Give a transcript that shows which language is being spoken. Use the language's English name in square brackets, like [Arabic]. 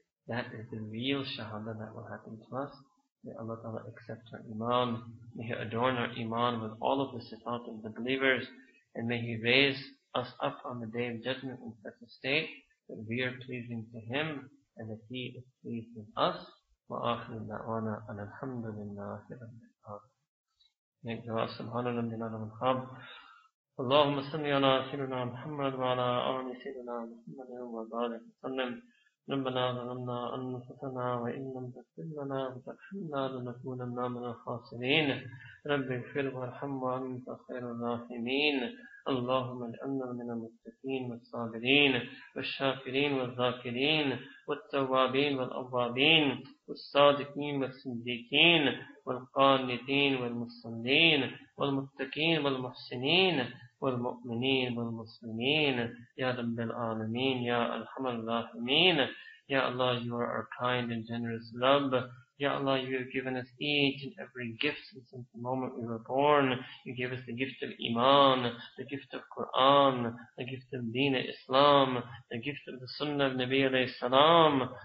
[English] That is the real Shahada that will happen to us. May Allah Ta'ala accept our Iman. May He adorn our Iman with all of the sifat of the believers. And may He raise us up on the day of judgment in such a state that we are pleasing to Him and that He is pleased with us. [Arabic] وآخر دعوانا أن الحمد لله رب العالمين. سبحان ربنا والحمد. اللهم صل على سيدنا محمد وعلى آل سيدنا محمد وبارك وسلم. ربنا ظلمنا أنفسنا وإن لم تغفر لنا وترحمنا لنكونن من الخاسرين. رب اغفر وارحم وأنت خير الراحمين. اللهم اجعلنا من المتقين والصابرين والشاكرين والذاكرين والتوابين والأوابين والصادقين والصديقين والقانتين والمصلين والمتقين والمحسنين والمؤمنين والمسلمين. Ya Rabbil Alameen, Ya Arhamar Rahimeen. [English] Ya Allah, You are our kind and generous Rabb. Ya Allah, You have given us each and every gift since the moment we were born. You gave us the gift of Iman, the gift of Quran, the gift of Deen Islam, the gift of the Sunnah of Nabi alayhi salam.